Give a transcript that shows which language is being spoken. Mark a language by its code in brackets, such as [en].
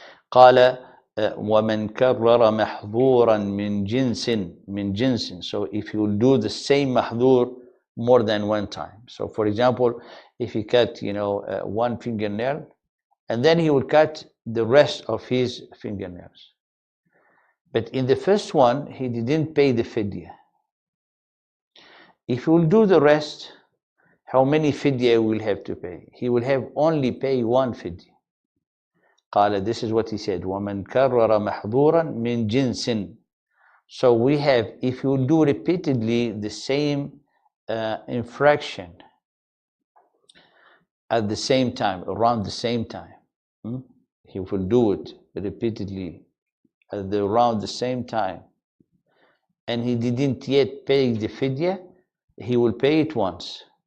[ar] قال ومن كرر محظورا من جنس. [en] So if you will do the same mahdur more than one time. So for example, if he cut, one fingernail, and then he will cut the rest of his fingernails. But in the first one, he didn't pay the fidya. If he will do the rest, how many fidya will have to pay? He will have only pay one fidya. [ar] قال, [en] this is what he said, [ar] وَمَنْ كَرَّرَ مَحْظُورًا مِنْ جِنْسٍ. [en] So we have, if you do repeatedly the same infraction at the same time, around the same time, he will do it repeatedly around the same time, and he didn't yet pay the fidya, he will pay it once.